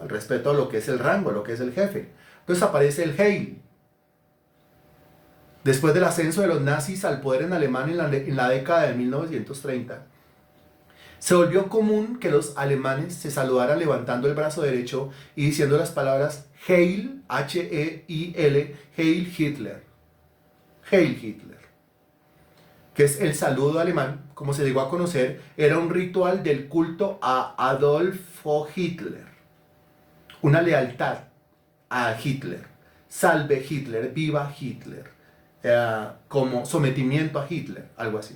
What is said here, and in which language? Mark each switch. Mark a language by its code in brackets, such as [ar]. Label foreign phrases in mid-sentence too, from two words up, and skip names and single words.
[es] El respeto a lo que es el rango, a lo que es el jefe. Entonces aparece el Heil. Después del ascenso de los nazis al poder en Alemania en la década de 1930, se volvió común que los alemanes se saludaran levantando el brazo derecho y diciendo las palabras Heil, H-E-I-L, [de] Heil Hitler. Heil Hitler. [es] Que es el saludo alemán, como se llegó a conocer, era un ritual del culto a Adolfo Hitler. Una lealtad a Hitler. Salve Hitler, viva Hitler. Como sometimiento a Hitler, algo así.